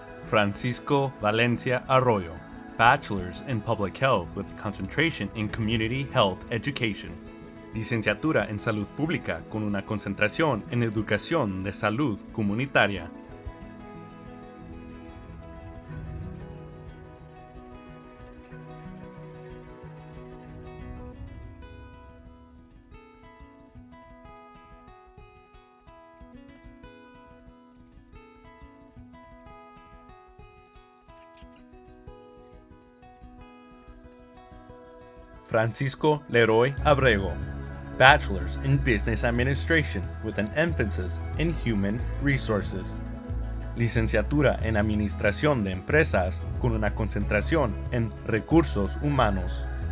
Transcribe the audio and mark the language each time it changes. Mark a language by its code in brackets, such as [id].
[en] Francisco Valencia Arroyo, Bachelor's in Public Health with concentration in Community Health Education. [es] Licenciatura en Salud Pública con una concentración en Educación de Salud Comunitaria. [en] Francisco Leroy Abrego, Bachelor's in Business Administration with an emphasis in Human Resources. [es] Licenciatura en Administración de Empresas con una concentración en Recursos Humanos.